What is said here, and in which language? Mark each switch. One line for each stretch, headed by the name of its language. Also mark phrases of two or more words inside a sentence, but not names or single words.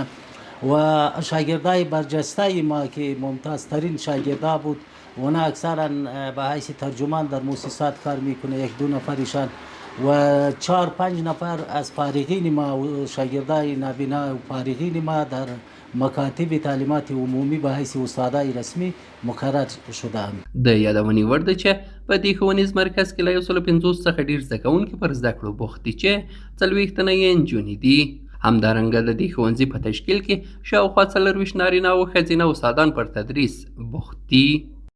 Persian: و شاگردای برجسته ما که ممتازترین شاگردا بود اونا اکثرا به حیث ترجمان در مؤسسات کار میکنه، 1-2 نفرشان و 4-5 نفر از فارغین ما و شاگردای نابینا و فارغین ما در مکاتب تعلیمات عمومی به حیث استادای رسمی مقرر شدهاند.
Pashto: د یادونې وړ ده چې په دې ښوونیز مرکز کې له 150 څخه ډیر زده کوونکي پر زده کړو بوخت دي چې 40 تنه یې نجونې دي. همدارنګه د دې ښوونځي په تشکیل کې شاوخوا 40 نارینه او ښځینه استادان پر تدریس بوخت دي.